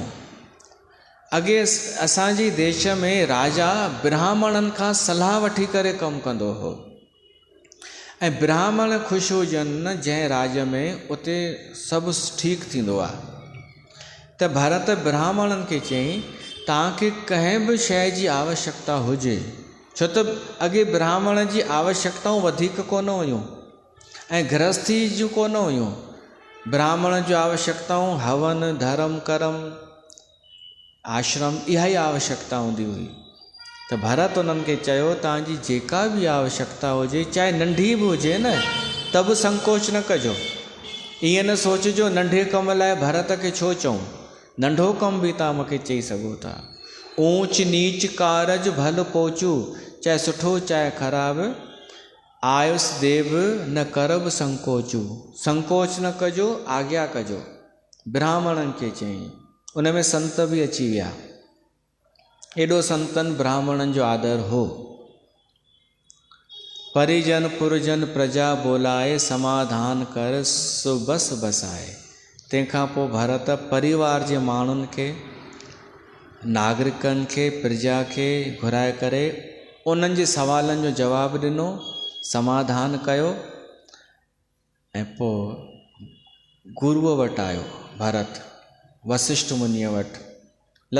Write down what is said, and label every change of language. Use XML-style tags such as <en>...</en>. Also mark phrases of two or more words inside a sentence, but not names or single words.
<sd>अॻे असांजे देश में राजा ब्राह्मणनि खां सलाह वठी करे कमु कंदो हो ऐं ब्राह्मण ख़ुशि हुजनि जंहिं राज में उते सभु ठीकु थींदो आहे। त भरत ब्राह्मणनि खे चयईं तव्हांखे कंहिं बि शइ जी आवश्यकता हुजे, छो त अॻे ब्राह्मण जी आवश्यकताऊं वधीक कोन हुयूं ऐं गृहस्थी जूं कोन हुयूं। ब्राह्मण जूं आवश्यकताऊं हवन धर्म कर्म आश्रम इहा ई आवश्यकता हूंदी हुई। त भरत उन्हनि खे चयो तव्हांजी जेका बि आवश्यकता हुजे, चाहे नंढी बि हुजे न, त बि संकोच न कजो। ईअं न सोचिजो नंढे कम लाइ भरत खे छो चऊं, नंढो कम बि तव्हां मूंखे चई सघो था।</sd> <awa>ऊंच नीच कारज भल पोचू,</awa> <sd>चाहे सुठो चाहे ख़राबु,</sd> <awa>आयुस देव न करब संकोचू।</awa> <sd>संकोच न कजो, आज्ञा कजो, ब्राह्मणनि खे चयईं। उन में संत बि अची विया, एॾो संतनि ब्राह्मणनि जो आदर हो।</sd> <awa>परिजन पुरजन प्रजा बोलाए, समाधान कर सो बस बसाए।</awa> <sd>तंहिंखां पोइ भरत परिवार जे माण्हुनि खे, नागरिकनि खे, प्रजा खे घुराए करे उन्हनि जे सवालनि जो जवाबु ॾिनो, समाधान कयो ऐं पोइ गुरुअ वटि आयो भरत, वशिष्ठ मुनीअ वटि।</sd>